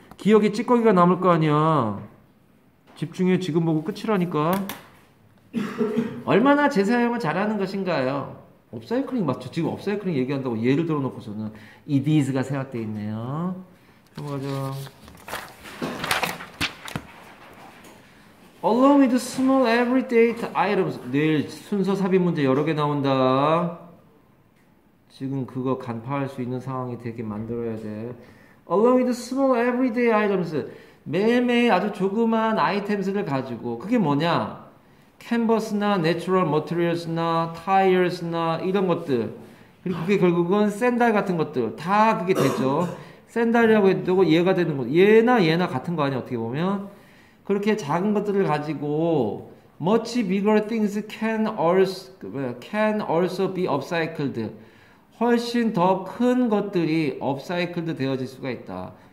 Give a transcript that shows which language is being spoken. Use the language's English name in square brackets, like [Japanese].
[Korean] 기억에 찌꺼기가 남을 거 아니야. 집중해. 지금 보고 끝이라니까. 얼마나 재사용을 잘하는 것인가요? 업사이클링 맞죠? 지금 업사이클링 얘기한다고 예를 들어놓고서는 it is가 생각되어 있네요. 넘어가죠. [English] Along with small everyday items. [Korean] 내일 순서 삽입 문제 여러 개 나온다. 지금 그거 간파할 수 있는 상황이 되게 만들어야 돼. [English] Along with small everyday items. [Korean] 매일매일 아주 조그만 아이템들을 가지고 그게 뭐냐? 캔버스나 내추럴 머티리얼스나 타이어스나 이런 것들. 그리고 그게 결국은 샌달 같은 것들. 다 그게 되죠. 샌달이라고 해도 얘가 되는 거. 얘나 같은 거 아니야 어떻게 보면. 그렇게 작은 것들을 가지고 [English] much bigger things can also be upcycled. [Korean] 훨씬 더 큰 것들이 upcycled 되어질 수가 있다.